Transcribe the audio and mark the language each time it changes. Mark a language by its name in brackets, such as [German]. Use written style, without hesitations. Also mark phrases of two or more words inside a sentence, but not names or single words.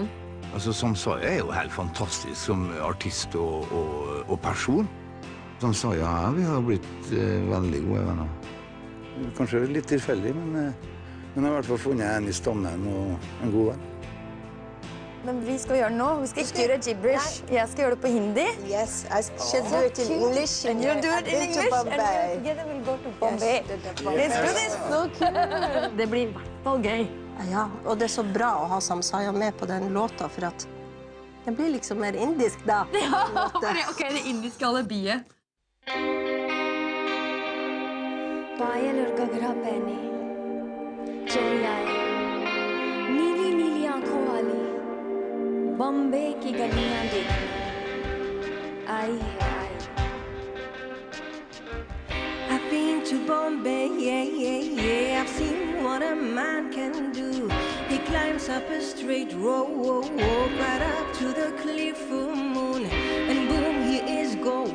[Norwegian] Altså, som Saja er jo helt fantastisk som artist og person. Som Saja er, vi har blitt veldig gode venner. Kanskje litt tilfeldig, men hun har i hvert fall funnet en i stammen og en god venn. Men vi skal gjøre det nå. Vi skal ikke gjøre gibberish. Jeg skal gjøre det på hindi. [English] Yes, I should do it in English. And you'll do it in I've been to English. Bombay. And together we'll go to Bombay. Let's do this. So cool. [Norwegian] Det blir I hvert fall gøy. Ja, og det så bra å ha Samsaya med på den låta, for at den blir liksom mer indisk da. Ja, ok, det indiske alibiet. [Hindi] पायल और घघरा पहने चली आए नीली नीली आंखों वाली बम्बे की गलियां देखने आई है आई [English] I've been to Bombay, yeah, yeah, yeah. I've seen what a man can do. He climbs up a straight road, right up to the clear full moon, and boom, he is gone.